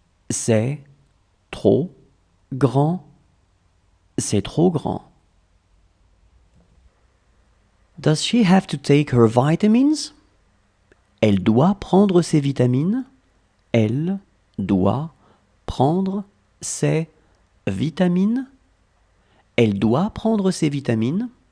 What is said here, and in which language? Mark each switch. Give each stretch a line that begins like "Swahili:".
French: C'est trop grand. C'est trop grand.
English: Does she have to take her vitamins?
French: Elle doit prendre ses vitamines. Elle doit prendre ses vitamines. Elle doit prendre ses vitamines.